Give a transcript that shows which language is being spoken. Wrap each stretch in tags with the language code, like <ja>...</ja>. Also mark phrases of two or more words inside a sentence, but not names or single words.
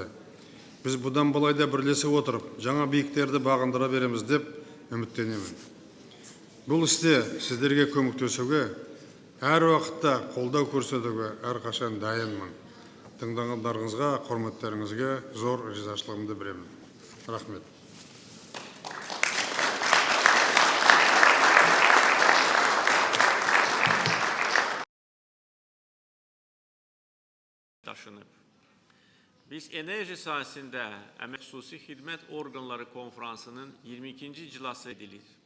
<kk>Біз бұдан былай да бірлесе отырып, жаңа биіктерді бағындыра береміз деп үміттенемін. Бұл істе сіздерге көмектесуге, әр уақытта қолдау көрсетуге әрқашан дайынмын. Тыңдағандарыңызға, құрметтеріңізге зор ризашылығымды білдіремін. Рахмет.</kk> <az>Daşınıb. Biz enerji sahəsində Əmək Xüsusi Xidmət Orqanları Konferansının 22-ci iclası edilir.</az>